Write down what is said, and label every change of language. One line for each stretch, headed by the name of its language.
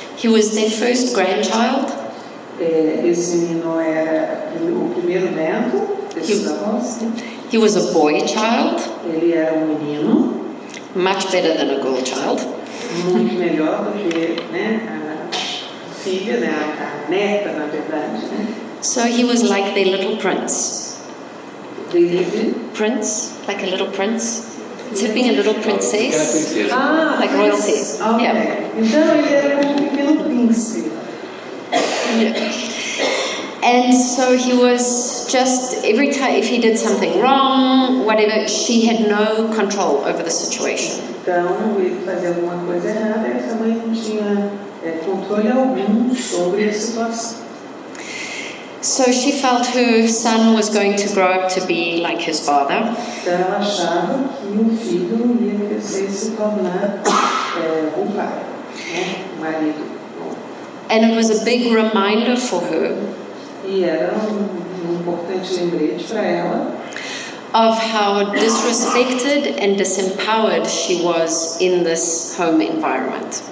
English: He was their first grandchild.
Portuguese: Esse menino era o primeiro neto desses avós.
English: He was a boy child.
Portuguese: Ele era um menino.
English: Much better than a girl child.
Portuguese: Muito melhor do que a filha, a neta, na verdade.
English: So he was like their little prince. Prince, like a little prince. Instead of being a little princess, like royalty. Okay. Yeah.
Portuguese: Então ele era um pequeno príncipe.
English: And so he was just, every time, if he did something wrong, whatever, she had no control over the situation.
Portuguese: Então, ele fazia alguma coisa errada e essa mãe não tinha controle algum sobre a situação.
English: So she felt her son was going to grow up to be like his father.
Portuguese: Então, ela achava que o filho ia crescer e se tornar o pai, o marido.
English: And it was a big reminder for her
Portuguese: E era importante lembrete para ela
English: of how disrespected and disempowered she was in this home environment.